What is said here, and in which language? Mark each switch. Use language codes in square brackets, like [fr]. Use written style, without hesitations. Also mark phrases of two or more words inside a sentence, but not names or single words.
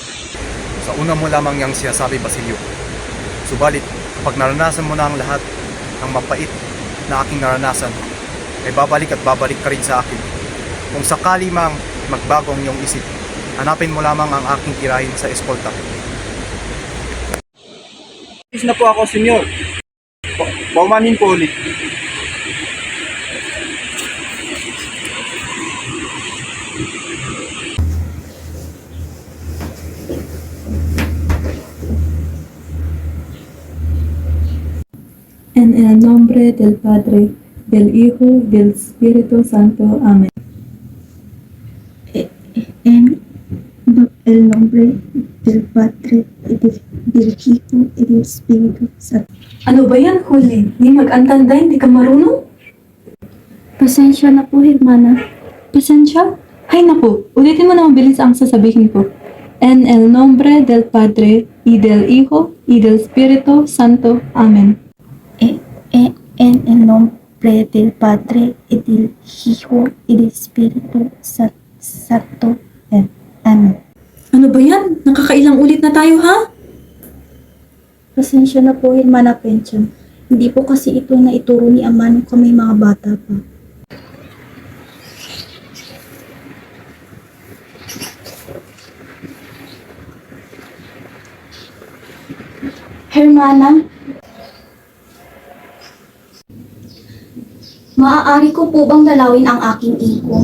[tl] Sa una mo lamang yang sinasabi, Basilio. Subalit, kapag naranasan mo na ang lahat ng mapait na aking naranasan, ay babalik at babalik ka rin sa akin. Kung sakali mang magbago ang iyong isip, hanapin mo lamang ang aking tirahin sa eskolta. Is na po ako, Senyor. Baumanin po ulit. [es] En el nombre del Padre, del Hijo, del Espíritu Santo. Amén. En el nombre del Padre, del Hijo, y del Espíritu Santo. [tl] Ano ba yan, Huli? Di mag-antanda, hindi ka marunong? Pasensya na po, hermana. Pasensya? Ay naku, ulitin mo na mabilis ang sasabihin ko. [es] En el nombre del Padre, y del Hijo, y del Espíritu Santo. Amén. En el nombre del Padre, y del Hijo, y del Espíritu Santo. Amen. [tl] Ano ba yan? Nakakailang ulit na tayo, ha? Pasensya na po, hermana Pencham. Hindi po kasi ito na ituro ni Ama nung kami mga bata pa. Hermana, maaari ko po bang dalawin ang aking iko?